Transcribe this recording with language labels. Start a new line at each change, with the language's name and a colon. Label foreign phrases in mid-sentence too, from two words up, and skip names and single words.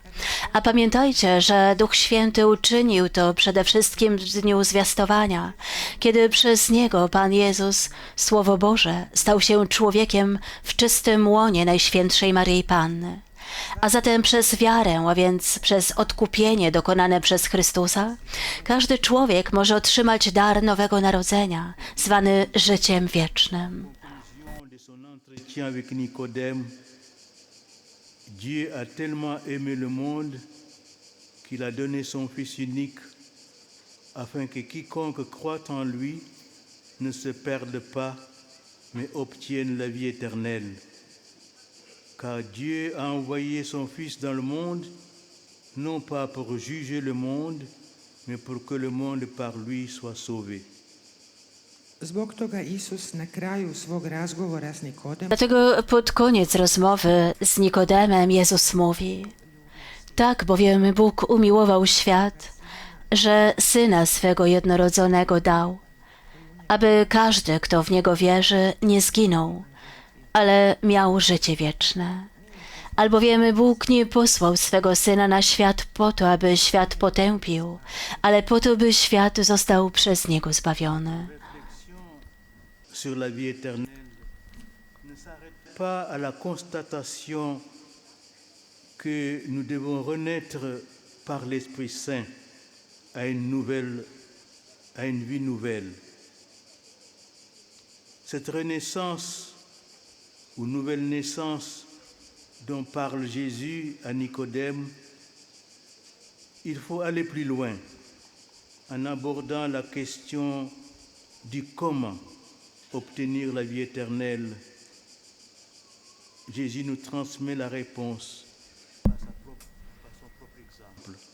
Polish: A pamiętajcie, że Duch Święty uczynił to przede wszystkim w dniu zwiastowania, kiedy przez Niego Pan Jezus, Słowo Boże, stał się człowiekiem w czystym łonie Najświętszej Maryi Panny. A zatem przez wiarę, a więc przez odkupienie dokonane przez Chrystusa, każdy człowiek może otrzymać dar nowego narodzenia, zwany życiem wiecznym.
French: Dieu a tellement aimé le monde qu'il a donné son Fils unique afin que quiconque croit en lui ne se perde pas, mais obtienne la vie éternelle. Car Dieu a envoyé son Fils dans le monde, non pas pour juger le monde, mais pour que le monde par lui soit sauvé.
Croatian: Zbog toga Isus na kraju svog razgovora s Nikodemom
Polish: Dlatego pod koniec rozmowy z Nikodemem Jezus mówi: tak bowiem Bóg umiłował świat, że Syna swego jednorodzonego dał, aby każdy, kto w Niego wierzy, nie zginął, ale miał życie wieczne. Albowiem Bóg nie posłał swego Syna na świat po to, aby świat potępił, ale po to, by świat został przez Niego zbawiony.
French: Sur la vie éternelle ne s'arrête pas à la constatation que nous devons renaître par l'Esprit Saint à une vie nouvelle. Cette renaissance ou nouvelle naissance dont parle Jésus à Nicodème, il faut aller plus loin en abordant la question du comment obtenir la vie éternelle, Jésus nous transmet la réponse par son propre exemple.